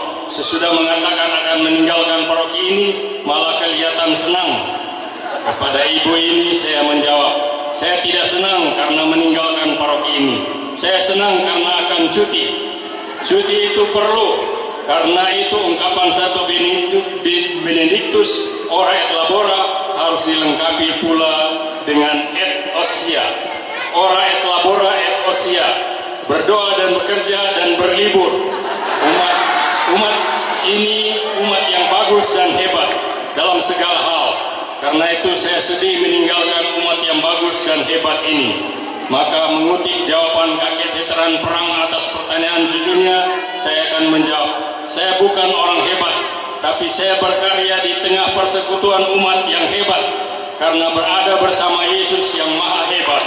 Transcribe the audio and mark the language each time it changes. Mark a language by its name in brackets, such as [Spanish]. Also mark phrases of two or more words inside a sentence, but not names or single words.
[Indonesian] Sesudah mengatakan akan meninggalkan paroki ini, malah kelihatan senang. Kepada ibu ini saya menjawab, saya tidak senang karena meninggalkan paroki ini. Saya senang karena akan cuti. Cuti itu perlu, karena itu ungkapan satu Benedictus [Latin] ora et labora [Indonesian] harus dilengkapi pula dengan [Latin] et otia. Ora et labora et otia, [Indonesian] berdoa dan bekerja dan berlibur. Umat ini umat yang bagus dan hebat dalam segala hal. Karena itu saya sedih meninggalkan umat yang bagus dan hebat ini. Maka mengutip jawaban kakek veteran perang atas pertanyaan cucunya, saya akan menjawab, saya bukan orang hebat, tapi saya berkarya di tengah persekutuan umat yang hebat, karena berada bersama Yesus yang maha hebat.